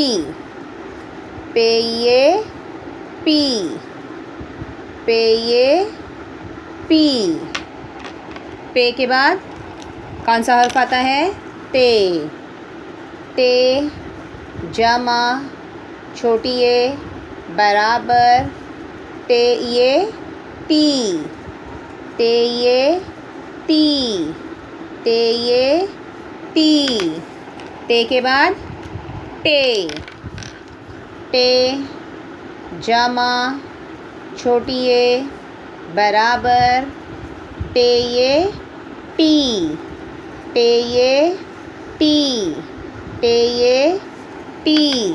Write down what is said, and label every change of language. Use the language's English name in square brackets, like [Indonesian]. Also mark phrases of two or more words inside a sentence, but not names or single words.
[Urdu] پے یہ پی، پے یہ پی. پے کے بعد کون سا حرف آتا ہے؟ تے. تے جمع چھوٹی یہ برابر تے یہ تی. تے یہ تی، تے یہ تی. تے کے بعد ٹے. ٹے جمع چھوٹی یہ برابر ٹے یہ ٹی. ٹے یہ ٹی، ٹے یہ ٹی.